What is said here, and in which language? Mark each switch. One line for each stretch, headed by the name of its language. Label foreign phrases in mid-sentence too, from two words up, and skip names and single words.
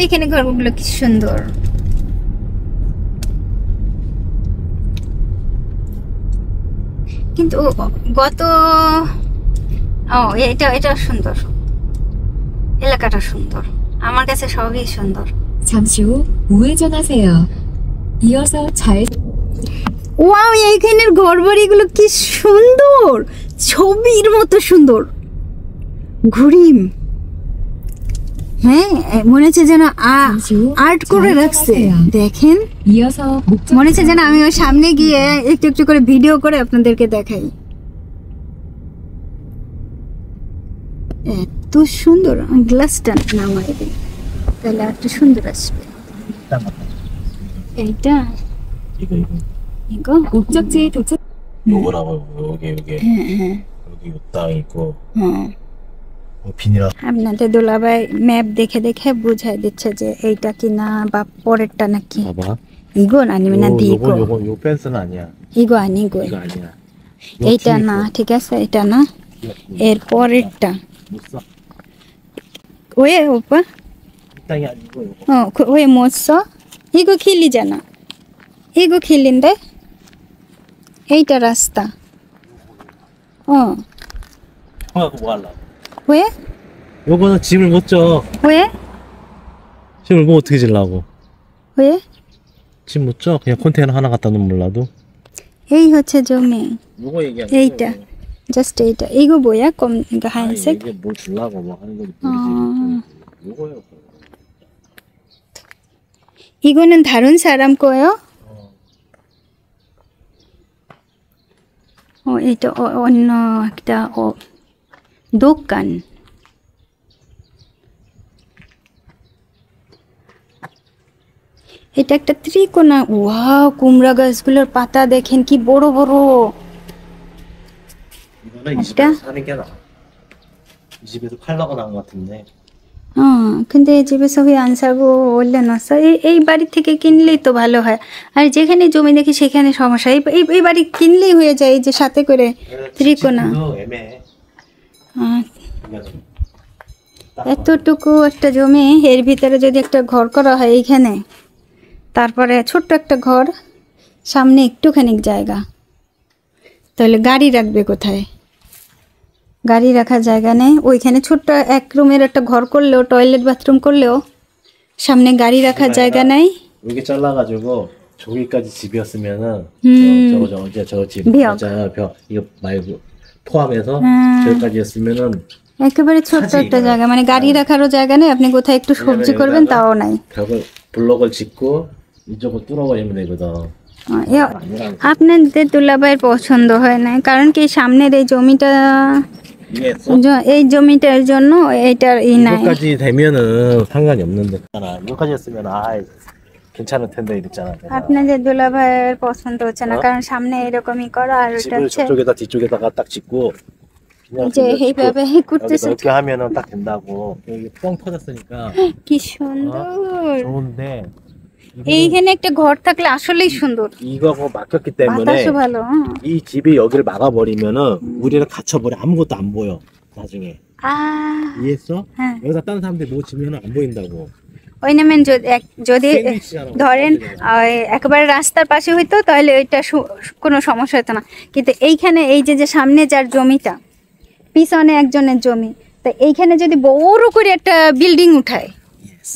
Bangla: ওইখানে ঘরগুলো কি সুন্দর। কিন্তু গত এটা সুন্দর, এলাকাটা সুন্দর, আমার কাছে সবই সুন্দর।
Korean: 잠시 후 우회전하세요. 이어서 잘.
Bangla: ওয়াও, এইখানের ঘরবাড়িগুলো কি সুন্দর, ছবির মতো সুন্দর। ঘুরিম, হ্যাঁ, মনে হচ্ছে যেন আর্ট করে রাখছে। দেখেন, মনে হচ্ছে যেন আমি ওই সামনে গিয়ে একটু একটু করে ভিডিও করে আপনাদেরকে দেখাই। এত সুন্দর। গ্লাসটা নামাই দিই, তাহলে একটু সুন্দর আসবে। এইটা 이거
Korean: 목적지에 도착. 요거라고 여기 여기 땅 있고. 비닐아.
Bangla: আপনাদের দুলাভাই ম্যাপ দেখে দেখে বুঝাই দিচ্ছে যে এইটা কিনা বা পরেরটা নাকি।
Korean: 봐봐. 이건 아니면 이거. 요 펜스는 아니야. 이거 아니고. 이거 아니야.
Bangla: এইটা না, ঠিক আছে, এটা না, এর পরেরটা।
Korean: 왜 오빠? 땅이 아니고 이거. 왜 못 써? 이거 길리잖아. 이거 길린데?
Bangla: এইটা রাস্তা।
Korean: 형아 그거 뭐 하려고? 왜? 요거는 짐을 못 져. 왜? 짐을 뭐 어떻게 질라고? 왜? 짐 못 져? 그냥 컨테이너 하나 갖다 놓으면 몰라도.
Bangla: এই হচ্ছে জমি।
Korean: 요거 얘기하는
Bangla: এইটা, জাস্ট এইটা।
Korean: 이거 뭐야? 이거 하얀색? 이게 뭘 주려고 뭐 하는 건지 모르지. 요거요. 이거는 다른 사람 거예요?
Bangla: এটা অন্য একটা দোকান। এটা একটা ত্রিকোণা। ওয়াও, কুমড়া গাছগুলোর পাতা দেখেন কি বড় বড়।
Korean: 이거는 이 집에서 사는 게 나아. 이 집에서 팔라고 나온 것 같은데.
Bangla: কিন্তু এই
Korean: 집에서 왜 안 사고 원래 놨어?
Bangla: এই বাড়ি থেকে কিনলেই তো ভালো হয়। আর যেখানে জমি দেখি সেখানে সমস্যা। এই বাড়ি কিনলেই হয়ে যায়, এই যে সাথে করে ত্রিকোণা। এতটুকু একটা জমি, এর ভিতরে যদি একটা ঘর করা হয় এইখানে, তারপরে ছোট্ট একটা ঘর, সামনে একটুখানি জায়গা, তাহলে গাড়ি রাখবে কোথায়? গাড়ি রাখার জায়গা নেই। ওইখানে ছোট্ট এক রুমের একটা ঘর করলেও, টয়লেট বাথরুম করলেও সামনে গাড়ি রাখার জায়গা নাই।
Korean: 여기 잘라가지고 저기까지 집이었으면은 저거 집 맞아요. 벽 이거 말고 포함해서 저기까지였으면은
Bangla: একেবারে ছোট্ট
Korean: 하지,
Bangla: একটা
Korean: 이거는.
Bangla: জায়গা, মানে গাড়ি রাখারও জায়গা নেই, আপনি কোথায় একটু সবজি
Korean: 왜냐면
Bangla: করবেন
Korean: 여기다가
Bangla: তাও নাই।
Korean: 벽을 블럭을 짓고 이쪽을 뚫어버리면 되거든.
Bangla: আপনাদের দুলাভাইয়ের পছন্দ হয় না, কারণ কি সামনের এই জমিটা,
Korean: 이해했어?
Bangla: এই জমিটার জন্য এইটার নাই।
Korean: 이거까지 되면은 상관이 없는데. 이거까지 했으면 괜찮을 텐데 이랬잖아. 내가.
Bangla: আপনাদের দুলাভাইয়ের পছন্দ হচ্ছে না, কারণ সামনে এরকমই করা, আর ওটা
Korean: 집을
Bangla: হচ্ছে
Korean: 저쪽에다 뒤쪽에다가 딱 짓고 그냥 이제 그냥
Bangla: এইভাবে
Korean: 짓고
Bangla: করতেছে।
Korean: 여기다 이렇게 하면은 딱 된다고. 여기 뻥 터졌으니까
Bangla: কি সুন্দর।
Korean: 좋은데
Bangla: এইখানে একটা ঘর থাকলে আসলেই সুন্দর,
Korean: 이거하고 막혔기 때문에
Bangla: বাতাসও ভালো।
Korean: 이 집이 여기를 막아버리면은 우리는 갇혀버려. 아무것도 안 보여 나중에. 이해했어? 응. 여기다 다른 사람들이 뭐 지면은 안 보인다고.
Bangla: ওই নামেন যদি
Korean: 샌드위치잖아.
Bangla: ধরেন একেবারে রাস্তার পাশে হইতো তাহলে ওইটা কোনো সমস্যা হতো না, কিন্তু এইখানে এই যে সামনে যার জমিটা, পিছনে একজনের জমি, তো এইখানে যদি বড় করে একটা বিল্ডিং উঠায়,
Korean: 이해했어?